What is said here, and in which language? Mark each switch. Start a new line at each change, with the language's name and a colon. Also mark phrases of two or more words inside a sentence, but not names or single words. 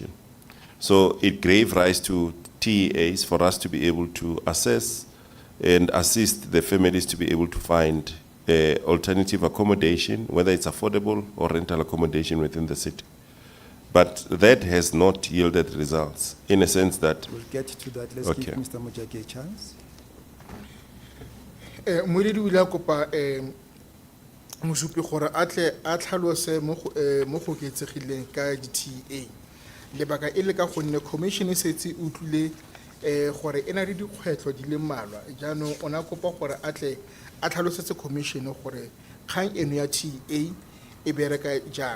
English: So it gave rise to TAs for us to be able to assess and assist the families to be able to find alternative accommodation, whether it's affordable or rental accommodation within the city. But that has not yielded results, in a sense that... We'll get to that. Let's Okay. give Mr. Mojake a chance.
Tswana: Moeledi o ile a kopa mosupi gore a tle a tlhalose mo go oketsegileng ka di-TA. Lebaka e le ka gonne commission e setse utlwile gore e na le dikgwetlho di le mmalwa, jaanong o na kopa gore a tle a tlhalosetse commission gore kgang eno ya TA e bereka jang.